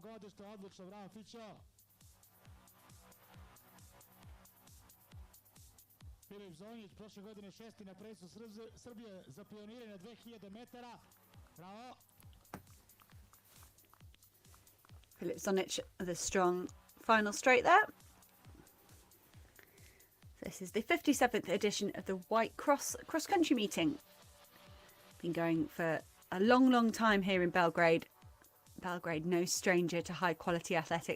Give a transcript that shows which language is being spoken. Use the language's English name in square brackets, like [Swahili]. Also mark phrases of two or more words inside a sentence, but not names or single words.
[Serbian] godište, odlično, bravo Fićo. Filip Zonjić, prošle godine 6. na prvenstvu Srbije za pioniranje 2000 metara. Bravo. [English] Filip Zonic, the strong final straight there. This is the 57th edition of the White Cross cross-country meeting. Been going for a long time here in Belgrade. Belgrade, no stranger to high-quality athletics.